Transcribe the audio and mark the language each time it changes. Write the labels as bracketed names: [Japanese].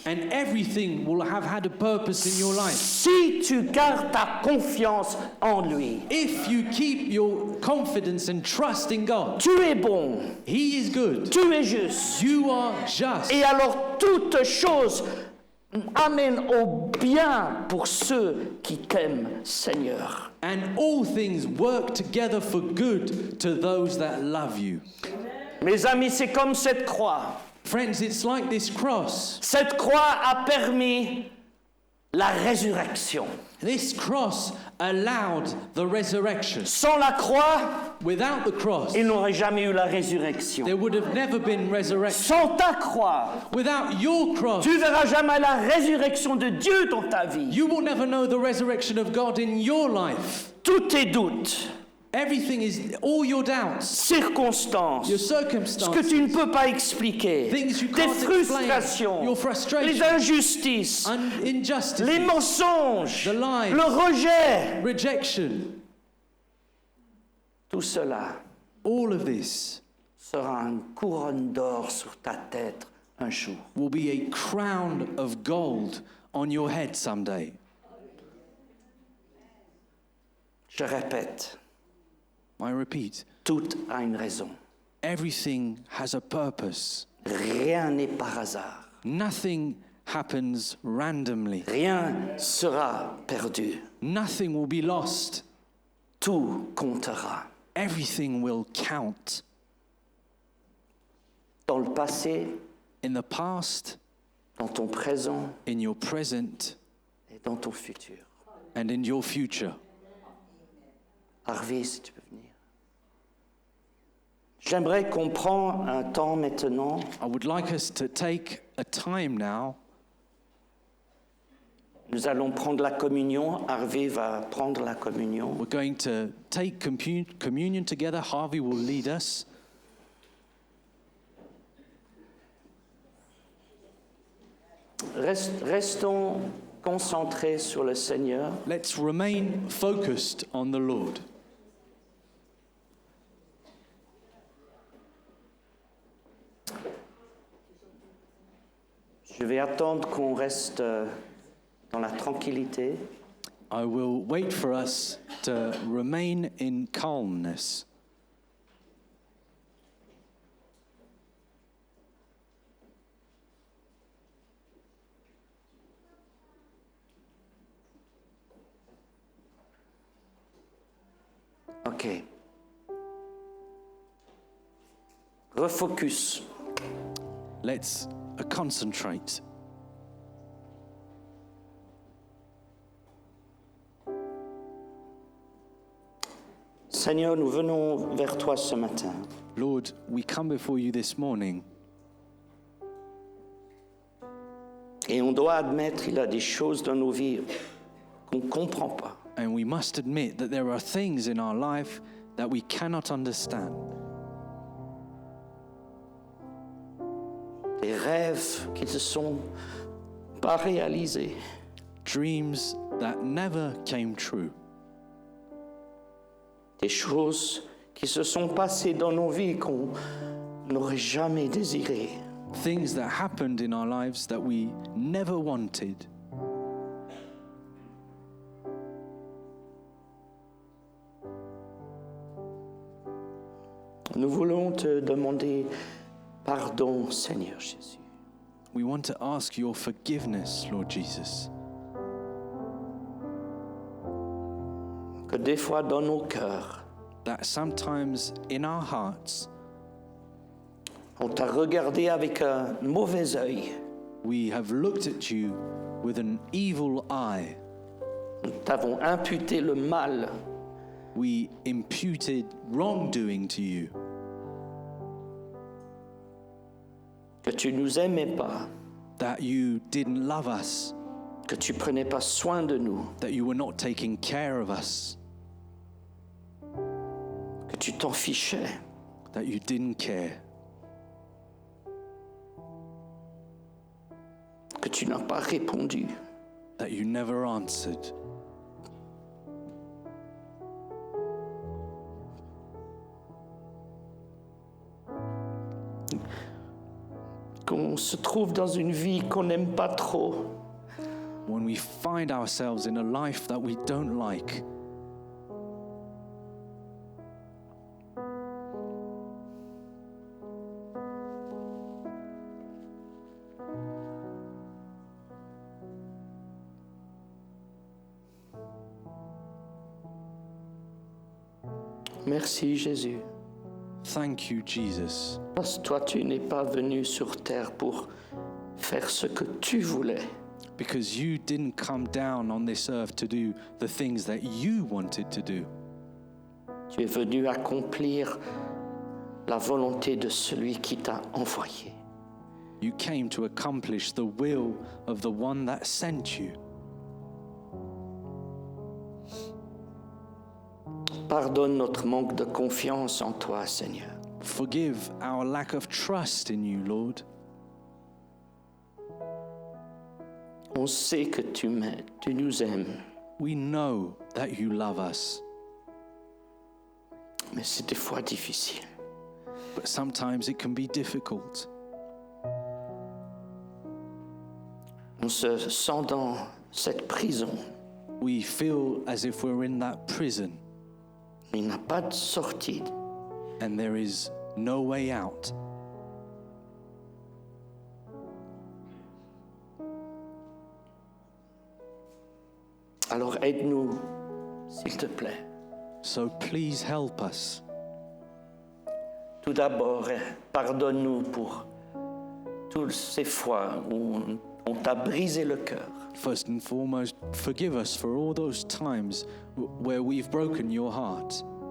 [English] and everything will have had a purpose in your life. [French] Si tu gardes ta confiance en lui. [English] If you keep your confidence and trust in God, [French] Tu es bon, [English] He is good. [French] tu es juste. [English] You are just. [French] Et alors toutes choses amènent au bien pour ceux qui t'aiment, Seigneur. [English] And all things work together for good to those that love you. [French] Mes amis, c'est comme cette croix. [English] Friends, it's like this cross. [French] Cette croix a permis la résurrection. [English] This cross allowed the resurrection. [French] Sans la croix, [English] Without the cross, [French] il n'aurait jamais eu la résurrection. [English] there would have never been resurrection. [French] Sans ta croix, [English] Without your cross, [French] tu verras jamais la résurrection de Dieu dans ta vie. [English] you will never know the resurrection of God in your life. [French] Tous tes doutes, [English] Everything is, all your doubts, [French] circonstances, [English] your [French] ce que [English] circumstances, [French] tu ne peux pas expliquer, [English] things you [French] tes [English] can't explain, [French] frustrations, [English] your [French] les [English] frustrations, [French] injustices, les [English] injustices, [French] mensonges, [English] the lies, [French] le rejet, [English] rejection, [French] tout cela [English] all of this [French] sera une couronne d'or sur ta tête un jour. [English] will be a crown of gold on your head someday. [French] Je répète, [English] I repeat, [French] tout a une raison. [English] everything has a purpose. [French] Rien n'est par hasard. [English] Nothing happens randomly. [French] Rien sera perdu. [English] Nothing will be lost. [French] Tout comptera. [English] Everything will count. [French] Dans le passé, [English] In the past, [French] dans ton présent [English] in your present, [French] et dans ton futur. [English] and in your future. [French] Harvey, si tu peux venir. J'aimerais qu'on prenne un temps maintenant [English] I would like us to take a time now. [French] Nous allons prendre la communion. Harvey va prendre la communion. [English] We're going to take communion together. Harvey will lead us. [French] Restons concentrés sur le Seigneur. [English] Let's remain focused on the Lord. [French] Je vais attendre qu'on reste dans la tranquillité. [English] I will wait for us to remain in calmness. OK. Refocus. Let's concentrate. [French] Seigneur, nous venons vers toi ce matin. [English] Lord, we come before you this morning, [French] Et on doit admettre, il y a des choses dans nos vies qu'on ne comprend pas. [English] and we must admit that there are things in our life that we cannot understand. [French] Des rêves qui ne se sont pas réalisés. [English] Dreams that never came true. [French] Des choses qui se sont passées dans nos vies qu'on n'aurait jamais désirées. [English] Things that happened in our lives that we never wanted. [French] Nous voulons te demander pardon, Seigneur Jésus. [English] We want to ask your forgiveness, Lord Jesus. [French] Que des fois dans nos cœurs, [English] That sometimes in our hearts [French] on t'a regardé avec un mauvais œil. [English] we have looked at you with an evil eye. [French] Nous t'avons imputé le mal. [English] We imputed wrongdoing to you. [French] Que tu nous aimais pas. [English] That you didn't love us. [French] Que tu prenais pas soin de nous. [English] That you were not taking care of us. [French] Que tu t'en fichais. [English] That you didn't care. [French] Que tu n'as pas répondu. [English] That you never answered. [French] Qu'on se trouve dans une vie qu'on n'aime pas trop. [English] When we find ourselves in a life that we don't like. [French] Merci Jésus. [English] Thank you, Jesus. [French] Parce que toi, tu n'es pas venu sur terre pour faire ce que tu voulais. [English] Because you didn't come down on this earth to do the things that you wanted to do. [French] Tu es venu accomplir la volonté de celui qui t'a envoyé. [English] You came to accomplish the will of the one that sent you. [French] Pardonne notre manque de confiance en toi, Seigneur. [English] Forgive our lack of trust in you, Lord. [French] On sait que tu nous aimes, [English] We know that you love us, [French] mais c'est des fois difficile. [English] but sometimes it can be difficult. [French] On se sent dans cette prison. [English] We feel as if we're in that prison [French] Il n'y a pas de sortie. [English] and there is no way out. [French] Alors aide-nous, s'il te plaît. [English] So please help us. [French] Tout d'abord, pardonne-nous pour toutes ces fois où on t'a brisé le cœur. [English] First and foremost, forgive us for all those times where we've broken your heart.